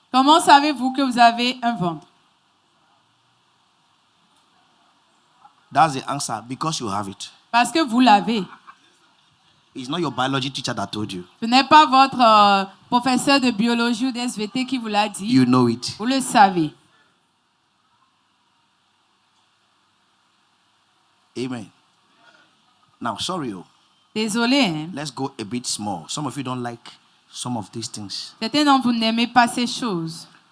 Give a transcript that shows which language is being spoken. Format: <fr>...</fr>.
<fr>Comment savez-vous que vous avez un ventre?</fr> <en>That's the answer, because you have it.</en> <fr>Parce que vous l'avez.</fr> <en>It's not your biology teacher that told you.</en> <fr>Ce n'est pas votre professeur de biologie ou d'SVT qui vous l'a dit.</fr> <en>You know it.</en> <fr>Vous le savez.</fr> <en>Amen. Now, sorry,</en> <fr>Désolé, hein?</fr> <en>let's go a bit small. Some of you don't like some of these things.</en> <fr>Certains d'entre vous n'aimez pas ces choses.</fr>